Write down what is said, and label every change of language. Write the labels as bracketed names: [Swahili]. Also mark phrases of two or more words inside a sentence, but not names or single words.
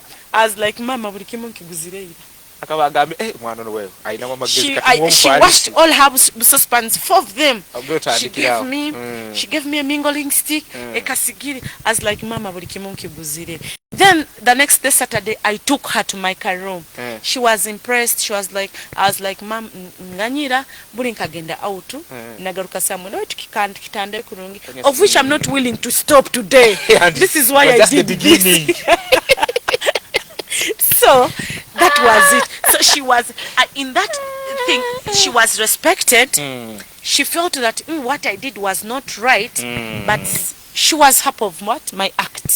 [English] I was like, mama, she washed all her saucepans, 4 of them. She gave me a mingling stick, a kasigiri. I was like, mama, then the next day, Saturday, I took her to my room. She was impressed. She was like, I was like, mom, [Tooro] nganyira buli nkagenda out nagaruka samwe no tukikanda kurungi, [English] of which I'm not willing to stop today. This is why I did this. So that was it. So she was in that thing. She was respected. She felt that what I did was not right, but she was happy of what my act.